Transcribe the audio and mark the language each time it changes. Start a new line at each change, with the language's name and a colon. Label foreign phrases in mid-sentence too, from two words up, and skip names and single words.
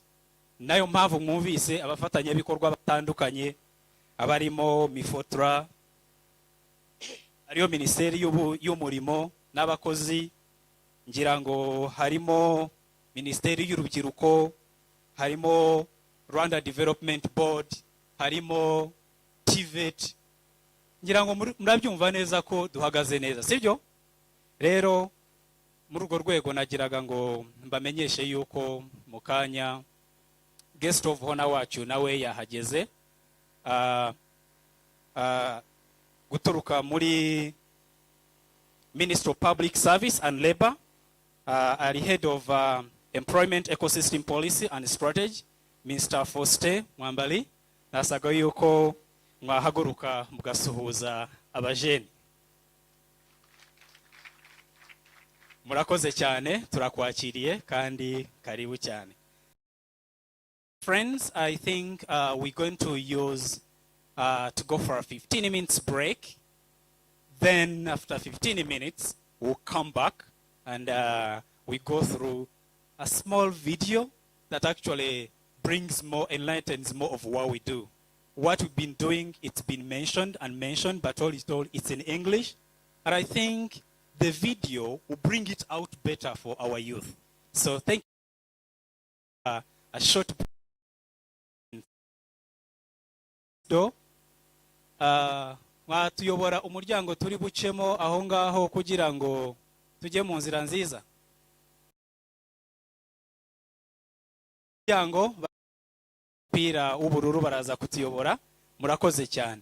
Kinyarwanda: Nayo mpamvu mwumvise abafatanyabikorwa batandukanye abarimo Mifotra, ariyo Minisiteri y'Umurimo n'abakozi, ngira ngo harimo Minisiteri y'Urubyiruko, harimo Rwanda Development Board, harimo TVET. Ngira ngo murabyumva neza ko duhagaze neza, sibyo? Rero muri urwo rwego nagiraga ngo mbamenyeshe yuko mu kanya
English: guest of honor
Kinyarwanda: wacu nawe yahageze, guturuka muri Ministry of Public Service and Labor, ari
English: head of Employment Ecosystem Policy and Strategy,
Kinyarwanda: Mr. Foste Mwambali. Nasaga yuko mwahaguruka mugasuhuza abajeni. Murakoze cyane, turakwakiriye kandi karibu cyane.
English: Friends, I think we're going to use to go for a 15 minutes break. Then after 15 minutes, we'll come back and we go through a small video that actually brings more, enlightens more of what we do. What we've been doing, it's been mentioned, but all is told, it's in English. And I think the video will bring it out better for our youth. So thank you.
Kinyarwanda: A short do mwatuyobora umuryango turi bucemo aho ngaho kugira ngo tujye mu nzira nziza. Umuryango pira ubururu baraza kutuyobora. Murakoze cyane.